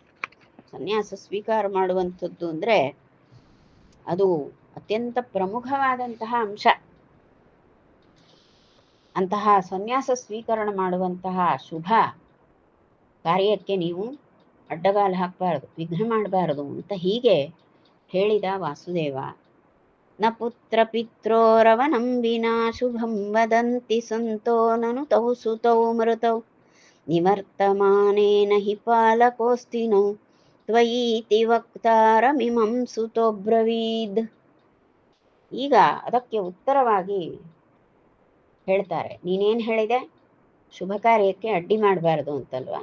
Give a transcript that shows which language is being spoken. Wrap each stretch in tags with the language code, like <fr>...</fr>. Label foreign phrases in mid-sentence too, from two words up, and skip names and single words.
<kn>ಸನ್ಯಾಸ ಸ್ವೀಕಾರ ಮಾಡುವಂಥದ್ದು ಅಂದರೆ ಅದು ಅತ್ಯಂತ ಪ್ರಮುಖವಾದಂತಹ ಅಂಶ. ಅಂತಹ ಸನ್ಯಾಸ ಸ್ವೀಕರಣ ಮಾಡುವಂತಹ ಶುಭ ಕಾರ್ಯಕ್ಕೆ ನೀವು ಅಡ್ಡಗಾಲು ಹಾಕಬಾರ್ದು, ವಿಘ್ನ ಮಾಡಬಾರದು ಅಂತ ಹೀಗೆ ಹೇಳಿದ ವಾಸುದೇವ.</kn> <sa>ನ ಪುತ್ರ ಪಿತ್ರೋರವನಂ ವಿನಾ ಶುಭಂ ವದಂತಿ ಸಂತೋ ನನು ತೌ ಸುತೌ ಮೃತೌ ನಿವರ್ತಮಾನೇನ ಹಿ ಪಾಲಕೋಸ್ತಿನೋ ತ್ವಯೀತಿ ವಕ್ತಾರಮಿಮಂ ಸುತೋಬ್ರವೀದ್.</sa> <kn>ಈಗ ಅದಕ್ಕೆ ಉತ್ತರವಾಗಿ ಹೇಳ್ತಾರೆ, ನೀನೇನು ಹೇಳಿದೆ, ಶುಭ ಕಾರ್ಯಕ್ಕೆ ಅಡ್ಡಿ ಮಾಡಬಾರ್ದು ಅಂತಲ್ವಾ?</kn>